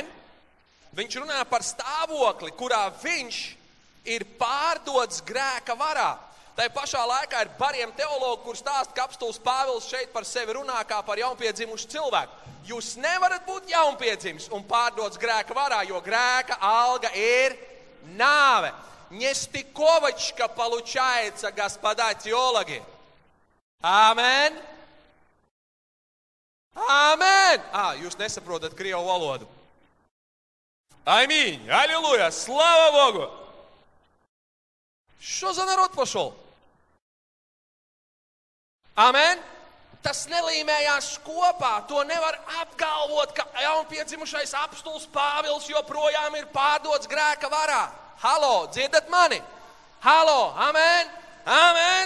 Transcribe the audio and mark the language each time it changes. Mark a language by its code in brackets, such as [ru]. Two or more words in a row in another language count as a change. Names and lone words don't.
[lv] Viņš runā par stāvokli, kurā viņš ir pārdots grēka varā. Tai pašā laikā ir bariem teologi, kur stāsta, ka apostols Pāvils šeit par sevi runā kā par jaunpiedzimušu cilvēku. Jūs nevarat būt jaunpiedzimis un pārdots grēka varā, jo grēka alga ir nāve. [ru] Nestikovečka получается, господа теологи. [lv] Āmen. Āmen! Jūs nesaprotat krievu valodu. [ru] Аминь! Аллилуйя! Слава Богу! Что за народ пошел? [lv] Āmen! Tas nelīmējās kopā. To nevar apgalvot, ka jaunpiedzimušais apostols Pāvils joprojām ir pārdots grēka varā. Halo, dzirdat mani? Halo, amen! Amen!